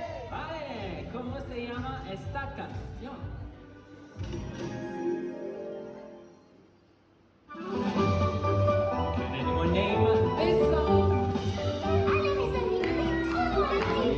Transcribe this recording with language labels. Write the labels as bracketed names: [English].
[Spanish] Vale, ¿cómo se llama esta canción? [English] Can anyone name this song? [French] Allez mes amis, trop romantique.